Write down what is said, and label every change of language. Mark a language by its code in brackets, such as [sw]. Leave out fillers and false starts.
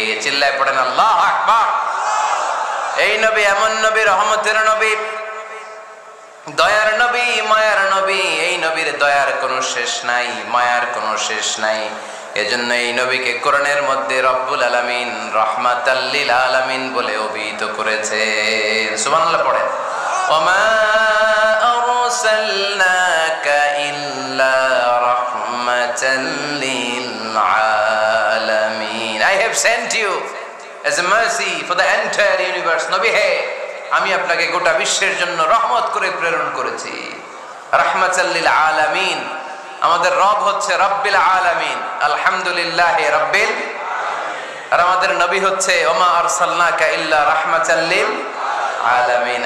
[bn] চিল্লায় পড়েন আল্লাহু আকবার। এই নবী এমন নবী, রহমতের নবী, দয়ার নবী, মায়ার নবী। এই নবীর দয়ার কোনো শেষ নাই, মায়ার কোনো শেষ নাই। এজন্য এই নবীকে কোরআনের মধ্যে রব্বুল আলামিন রাহমাতাল লিল আলামিন বলে অভিহিত করেছে। সুবহানাল্লাহ পড়েন। [ar] ওয়ামা আরসালনাকা ইল্লা রাহমাতাল লিল আলামিন। [en] I have sent you as a mercy for the entire universe. [bn] নবী হে, আমি আপনাকে গোটা বিশ্বের জন্য রহমত করে প্রেরণ করেছি। রাহমাতাল লিল আলামিন। আমাদের রব হচ্ছে রব্বিল আলামিন, [ar] আলহামদুলিল্লাহি রাব্বিল। [bn] আর আমাদের নবী হচ্ছে [ar] ওমা আরসালনাকা ইল্লা রাহমাতাল লিল আলামিন।